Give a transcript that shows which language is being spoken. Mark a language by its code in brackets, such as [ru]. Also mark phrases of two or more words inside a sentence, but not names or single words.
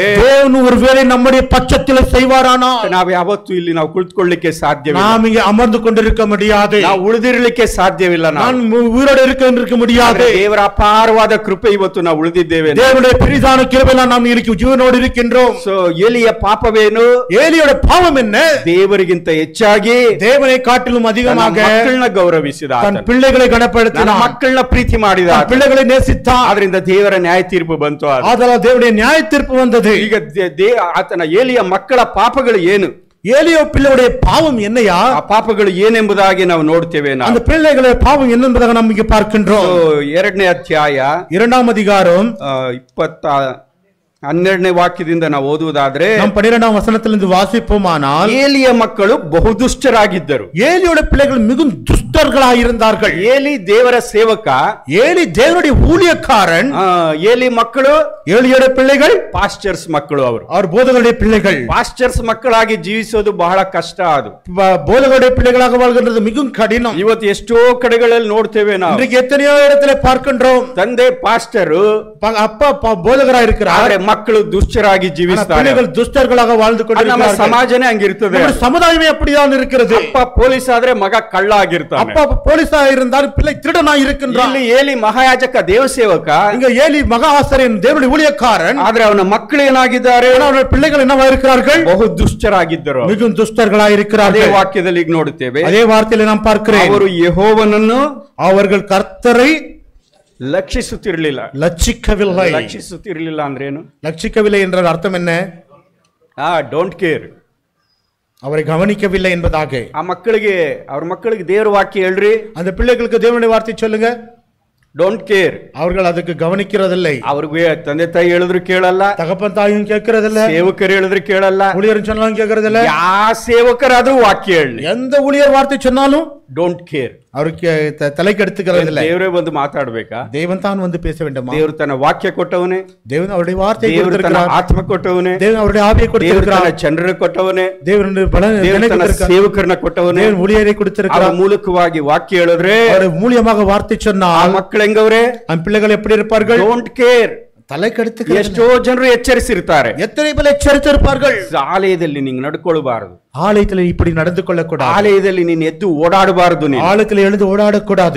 [ta] தேவன் ஒருவேளை நம்முடைய பட்சத்தில் செய்வாரானா, [kn] ನಾವು ಯಾವತ್ತೂ ಇಲ್ಲಿ ನಾವು ಕುಳಿತುಕೊಳ್ಳಲಿಕ್ಕೆ ಸಾಧ್ಯವಿಲ್ಲ. [ta] நாம் இங்கே அமர்ந்து கொண்டிருக்க முடியாது. [kn] ನಾವು ಉಳಿದಿರಲಿಕ್ಕೆ ಸಾಧ್ಯವಿಲ್ಲ. [ta] நான் உயிரோடு இருக்க முடியாது. [kn] ದೇವರ ಅಪಾರವಾದ ಕೃಪೆ ಇವತ್ತು ನಾವು ಉಳಿದಿದ್ದೇವೆ. [ta] தேவனுடைய பெரிதான கிருபையால் நாம் ஜீவனோடு இருக்கின்றோம். [kn] ಸೊ ಏಲಿಯ ಪಾಪವೇನು? [ta] ஏலியோட பாவம் என்ன? [kn] ದೇವರಿಗಿಂತ ಹೆಚ್ಚಾಗಿ [ta] தேவனை காட்டிலும் அதிகமாக [kn] ಮಕ್ಕಳನ್ನ ಗೌರವಿಸಿದ, [ta] தன் பிள்ளைகளை கனப்படுத்தினான், [kn] ಮಕ್ಕಳನ್ನ ಪ್ರೀತಿ ಮಾಡಿದ, [ta] பிள்ளைகளை நேசித்தான். [kn] ಆದ್ರಿಂದ ದೇವರ ನ್ಯಾಯ ತೀರ್ಪು ಬಂತು. [ta] ஆதலால் தேவனுடைய நியாய தீர்ப்பு வந்தது. [kn] ಈಗ ಆತನ ಏಲಿಯ ಮಕ್ಕಳ ಪಾಪಗಳು ಏನು? [ta] ஏலியோ பிள்ளையுடைய பாவம் என்னையா? [kn] ಆ ಪಾಪಗಳು ಏನೆಂಬುದಾಗಿ ನಾವು ನೋಡ್ತೇವೆ. [ta] அந்த பிள்ளைகளை பாவம் என்னென்பதாக நாம் இங்கே பார்க்கின்றோம். [kn] 2ನೇ ಅಧ್ಯಾಯ [ta] 2ஆம் அதிகாரம் [kn] 12ನೇ ವಾಕ್ಯದಿಂದ ನಾವು ಓದುವುದಾದ್ರೆ, [ta] நாம் 12ஆம் வசனத்திலிருந்து வாசிப்போமானால், [kn] ಏಲಿಯ ಮಕ್ಕಳು ಬಹುದುಷ್ಟರಾಗಿದ್ದರು. [ta] ஏலியோட பிள்ளைகள் மிகவும் துஷ்டர்களாயிருந்தார்கள். [kn] ಏಲಿ ದೇವರ ಸೇವಕ, [ta] ஏலி தேவனுடைய ஊழியக்காரன். [kn] ಏಲಿ ಮಕ್ಕಳು, [ta] ஏலியோட பிள்ளைகள் [kn] ಪಾಸ್ಟರ್ಸ್ ಮಕ್ಕಳು. [ta] அவர் போதகருடைய பிள்ளைகள். [kn] ಪಾಸ್ಟರ್ಸ್ ಮಕ್ಕಳಾಗಿ ಜೀವಿಸೋದು ಬಹಳ ಕಷ್ಟ. ಅದು [ta] போதகருடைய பிள்ளைகளாக வாழ்கின்றது மிகவும் கடினம். [kn] ಇವತ್ತು ಎಷ್ಟೋ ಕಡೆಗಳಲ್ಲಿ ನೋಡ್ತೇವೆ ನಾವು. [ta] இன்றைக்கு எத்தனையோ இடத்துல பார்க்கின்றோம், [kn] ತಂದೆ ಪಾಸ್ಟರು, [ta] அப்பா போதகராக இருக்கிறார், [kn] ಮಕ್ಕಳು ದುಷ್ಟರಾಗಿ ಜೀವಿಸ್ತಾರೆ. [ta] பிள்ளைகள் துஷ்டர்களாக வாழ்ந்து கொண்டிருக்கிறார்கள். [kn] ಸಮಾಜನೇ ಹಂಗಿರ್ತದೆ, [ta] சமுதாயமே அப்படிதான் இருக்கிறது. [kn] ಅಪ್ಪ ಪೊಲೀಸ್ ಆದ್ರೆ ಮಗ ಕಳ್ಳ ಆಗಿರ್ತಾನೆ. [ta] அப்பா போலீஸா இருந்தால் பிள்ளை திருடனாக இருக்கின்றான். [kn] ಇಲ್ಲಿ ಏಲಿ ಮಹಾಯಾಜಕ ದೇವಸೇವಕ, [ta] இங்க ஏலி மகா ஆசாரியன் தேவனுடைய ஊழியக்காரன். [kn] ಆದ್ರೆ ಅವನ ಮಕ್ಕಳು ಏನಾಗಿದ್ದಾರೆ? [ta] ಅವನ பிள்ளைகள் என்னவா இருக்கிறார்கள்? [kn] ಬಹು ದುಷ್ಟರಾಗಿದ್ದರು, [ta] மிகவும் துஷ்டர்களாக இருக்கிறார்கள். [kn] ಅದೇ ವಾಕ್ಯದಲ್ಲಿ ಈಗ ನೋಡುತ್ತೇವೆ. [ta] அதே வார்த்தையில நாம் பார்க்கிறேன், [kn] ಅವರು ಯೆಹೋವನನ್ನು, [ta] அவர்கள் கர்த்தரை [kn] ಲಕ್ಷಿಸುತ್ತಿರಲಿಲ್ಲ. ಲಕ್ಷಿಸುತ್ತಿರಲಿಲ್ಲ ಅಂದ್ರೇನು? [ta] லட்சிக்கவில்லை என்ற அர்த்தம் என்ன? [en] don't care, [ta] அவரை கவனிக்கவில்லை என்பதாக. [kn] ಆ ಮಕ್ಕಳಿಗೆ, ಅವ್ರ ಮಕ್ಕಳಿಗೆ ದೇವರ ವಾಕ್ಯ ಹೇಳ್ರಿ, [ta] அந்த பிள்ளைகளுக்கு தேவனுடைய வார்த்தை சொல்லுங்க. [en] don't care, [ta] அவர்கள் அதுக்கு கவனிக்கிறதில்லை. [kn] ಅವ್ರಿಗೆ ತಂದೆ ತಾಯಿ ಹೇಳಿದ್ರು ಕೇಳಲ್ಲ, [ta] தகப்பன் தாயும் கேட்கறதில்ல, [kn] ಸೇವಕರು ಹೇಳಿದ್ರು ಕೇಳಲ್ಲ, [ta] ஊழியர் சொன்னாலும் கேட்கறதில்ல. [kn] ಯಾವ ಸೇವಕರಾದ್ರೂ ವಾಕ್ಯ ಹೇಳಿ, [ta] எந்த ஊழியர் வார்த்தை சொன்னாலும் [en] don't care. [ta] அவருக்கு தலை கெடுத்துக்கிறதில்லை. [kn] ದೇವರೇ ಬಂದು ಮಾತಾಡ್ಬೇಕಾ? [ta] தேவன் தான் வந்து பேச வேண்டுமா? [kn] ದೇವರು ತನ್ನ ವಾಕ್ಯ ಕೊಟ್ಟವನೇ, [ta] தேவன் அவருடைய வார்த்தையை [kn] ದೇವರು ತನ್ನ [ta] கொடுத்திருக்கிறார், [kn] ಆತ್ಮ ಕೊಟ್ಟವನೇ, [ta] தேவன் அவருடைய ஆவியை [kn] ದೇವರು [ta] கொடுத்திருக்கிறார், [kn] ತನ್ನ ಜನರನ್ನು ಕೊಟ್ಟವನೇ, [ta] தேவன் [kn] ದೇವರು ತನ್ನ ಸೇವಕರನ್ನ ಕೊಟ್ಟವನೇ, [ta] தேவன் ஊழியரை [kn] ಅವರ [ta] கொடுத்திருக்கிறார். [kn] ಮೂಲಕವಾಗಿ ವಾಕ್ಯ ಹೇಳಿದ್ರೆ [ta] அவர் மூலியமாக வார்த்தை [kn] ಆ [ta] சொன்னால் [kn] ಮಕ್ಕಳು ಹೆಂಗವ್ರೆ? [ta] அந்த பிள்ளைகள் எப்படி இருப்பார்கள்? [en] don't care. [ta] தலை கெடுத்துக்கிறது. [kn] ಎಷ್ಟೋ ಜನರು ಎಚ್ಚರಿಸಿರ್ತಾರೆ, [ta] எத்தனை பேர் எச்சரித்திருப்பார்கள். [kn] ಆಲಯದಲ್ಲಿ ನೀನು ನಡ್ಕೊಳ್ಬಾರದು, [ta] ஆலயத்தில் இப்படி நடந்து கொள்ளக்கூடாது, [kn] ಆಲಯದಲ್ಲಿ ನೀನು ಎದ್ದು ಓಡಾಡಬಾರದು, ನೀನು [ta] ஆலயத்தில் எழுந்து ஓடாடக்கூடாது,